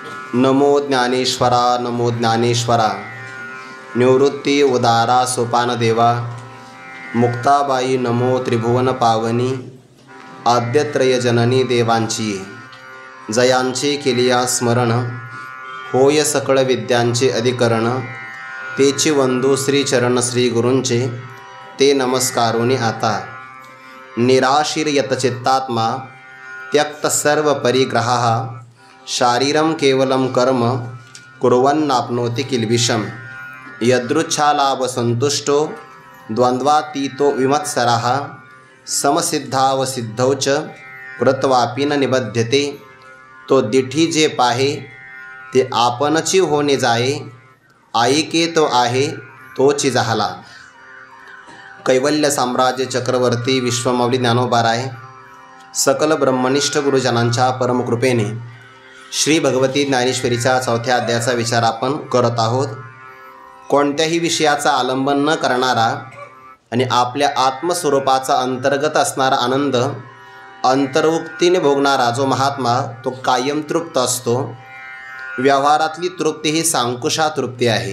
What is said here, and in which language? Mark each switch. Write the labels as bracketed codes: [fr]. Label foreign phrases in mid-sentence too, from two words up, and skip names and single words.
[mr] नमो ज्ञानेश्वरा नमो ज्ञानेश्वरा। निवृत्ती उदारा सोपान देवा। मुक्ताबाई नमो त्रिभुवन पावनी। आद्यत्रय जननी देवांची जयांचे केलिया स्मरण। होय सकळ विद्यांचे अधिकरण। तेची वंदू श्रीचरण श्री गुरूंचे ते नमस्कारोनी आता। [sa] निराशीर यतचित्तात्मा त्यक्त सर्व परिग्रहाः। शारीरम केवलम कर्म कुर्वन्नाप्नोति किल्बिषम। यदृच्छालाभ संतुष्टो द्वंद्वातीतो विमत्सरः। समसिद्धावसिद्धौ च कृत्वापि न निबध्यते। [mr] तो दिठी जे पाहे ते आपणची होणे जाये। आईके तो आहे तोची झाला। कैवल्य साम्राज्य चक्रवर्ती विश्वमौली ज्ञानोबाराय सकल ब्रह्मनिष्ठ गुरुजनांच्या परमकृपेने श्री भगवती ज्ञानेश्वरीच्या 4थ्या अध्यायाचा विचार आपण करत आहोत। कोणत्याही विषयाचा आलंबन न करणारा आणि आपल्या आत्मस्वरूपाचा अंतर्गत असणारा आनंद अंतर्मुक्तीने भोगणारा जो महात्मा तो कायम तृप्त असतो। व्यवहारातली तृप्ती ही सांकुशा तृप्ती आहे।